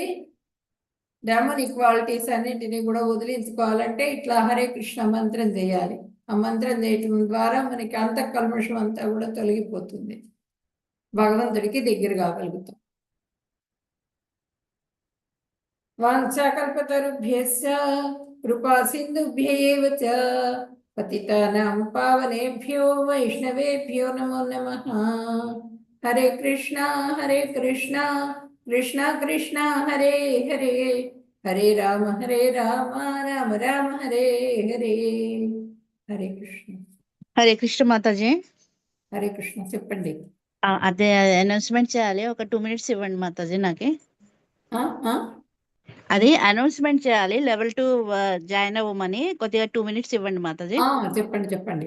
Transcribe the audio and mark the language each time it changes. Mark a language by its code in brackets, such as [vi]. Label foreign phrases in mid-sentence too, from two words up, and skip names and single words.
[en] demon equalities [te] అన్నింటినీ కూడా వదిలించుకోవాలంటే ఇట్లా హరే కృష్ణ మంత్రం చేయాలి. ఆ మంత్రం చేయటం ద్వారా మనకి అంతఃకల్మషం అంతా కూడా తొలగిపోతుంది, భగవంతుడికి దగ్గర కాగలుగుతాం. [sa] వాంఛాకల్పతరుభ్యశ్చ కృపా సింధుభ్యైవ చ పతితానాం పావనేభ్యో వైష్ణవేభ్యో నమో నమః. హరే కృష్ణ కృష్ణ కృష్ణ హరే హరే, హరే రామ రామ రామ హరే హరే. హరే కృష్ణ. హరే కృష్ణ మాతాజీ. హరే కృష్ణ. [te] చెప్పండి. అదే అనౌన్స్మెంట్ చేయాలి, ఒక 2 minutes ఇవ్వండి మాతాజీ. నాకు అది అనౌన్స్మెంట్ చేయాలి, లెవెల్ 2 జాయిన్ అవ్వమని కొద్దిగా 2 minutes ఇవ్వండి మాతాజీ. చెప్పండి.